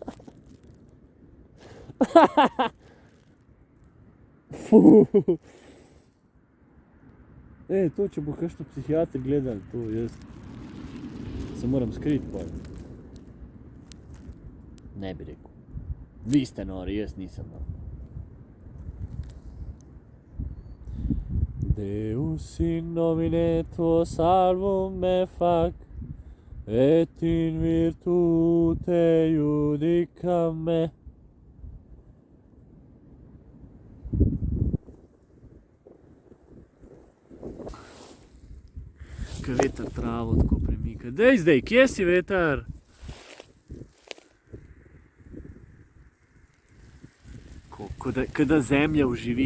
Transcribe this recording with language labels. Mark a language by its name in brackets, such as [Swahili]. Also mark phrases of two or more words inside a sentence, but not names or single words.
[Slovenian] To, če bo kakšno psihiater gledal, to jaz se moram skriti pol. Ne bi rekel. Vi ste nori, jaz nisem nori. [Latin] Deus in nomine tuo salvum me fac, et in virtute iudica me. [Slovenian] Kaj veter travo tako premika. Dej zdaj, kje si veter? Kaj da zemlja oživi.